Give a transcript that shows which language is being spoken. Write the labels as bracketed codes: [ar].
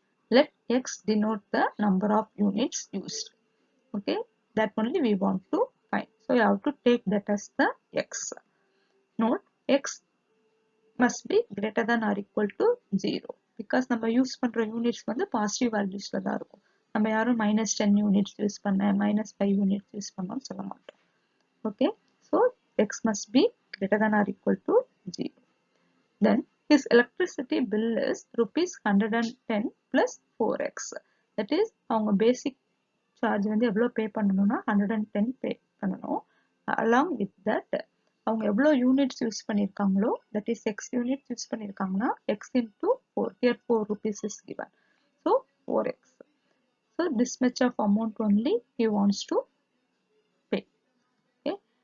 [en] Let x denote the number of units used. Okay, that only we want to find. So you have to take that as the x. Note x must be greater than or equal to 0 because [ta] நம்ம use பண்ற units வந்து positive வேல்யூஸ்ல தான் இருக்கும். நம்ம யாரும் -10 units use பண்ண -5 units use பண்ணோம்னு சொல்ல மாட்டோம். [en] Okay, so x must be greater than or equal to 0. Then his electricity bill is rupees 110 plus 4x. That is [ta] அவங்க basic charge வந்து எவ்வளவு பே பண்ணணும்னா 110 பே பண்ணணும். [en] Along with that [ta] அவங்க எவ்வளவு units use பண்ணிருக்காங்களோ [en] that is x [ta] units use பண்ணிருக்காங்கன்னா x into 4. [en] Here 4 rupees is given. So 4x. So this much of amount only he wants to pay. Okay.